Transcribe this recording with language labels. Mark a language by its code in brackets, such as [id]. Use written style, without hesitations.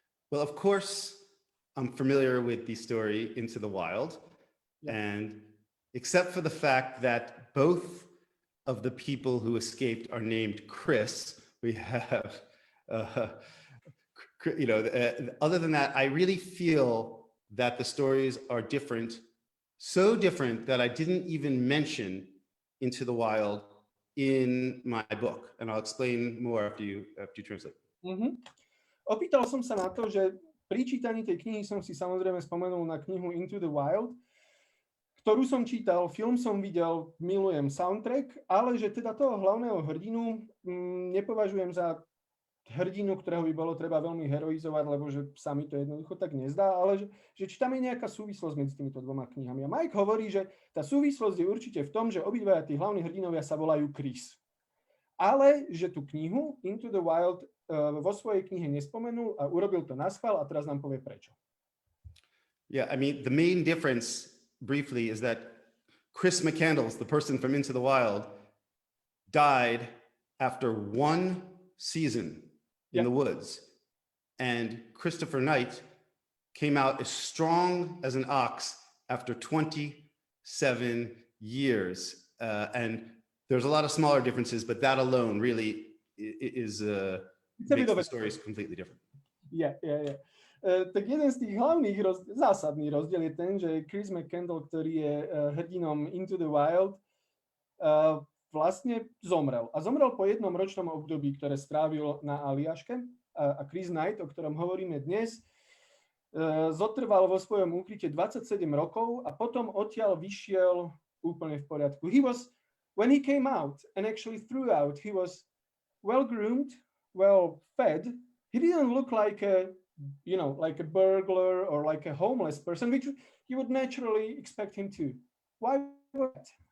[en] Well, of course, I'm familiar with the story Into the Wild, and except for the fact that both of the people who escaped are named Chris, we have, other than that, I really feel that the stories are different, so different that I didn't even mention Into the Wild in my book. And I'll explain more after you translate. [sk] Opýtal som sa na to, že pri čítaní tej knihy som si samozrejme spomenul na knihu Into the Wild, ktorú som čítal, film som videl, milujem soundtrack, ale že teda toho hlavného hrdinu nepovažujem za hrdinu, ktorého by bolo treba veľmi heroizovať, lebo že sa mi to jednoducho tak nezdá, ale že či tam je nejaká súvislosť medzi týmito dvoma knihami. A Mike hovorí, že tá súvislosť je určite v tom, že obidvaja tí hlavní hrdinovia sa volajú Chris. Ale že tú knihu Into the Wild vo svojej knihe nespomenul a urobil to naschvál a teraz nám povie prečo. [en] Yeah, I mean, the main difference, briefly, is that Chris McCandless, the person from Into the Wild, died after one season in the woods. And Christopher Knight came out as strong as an ox after 27 years. And there's a lot of smaller differences, but that alone really is makes the stories completely different. Yeah. [sk] Tak jeden z tých hlavných, zásadný rozdiel je ten, že Chris McCandless, ktorý je hrdinom Into the Wild, vlastne zomrel. A zomrel po jednom ročnom období, ktoré strávil na Aliaške. A Chris Knight, o ktorom hovoríme dnes, zotrval vo svojom úkryte 27 rokov a potom odtiaľ vyšiel úplne v poriadku. [en] When he came out and actually throughout, he was well groomed, well fed. He didn't look like a burglar or like a homeless person, which you would naturally expect him to. Why was that?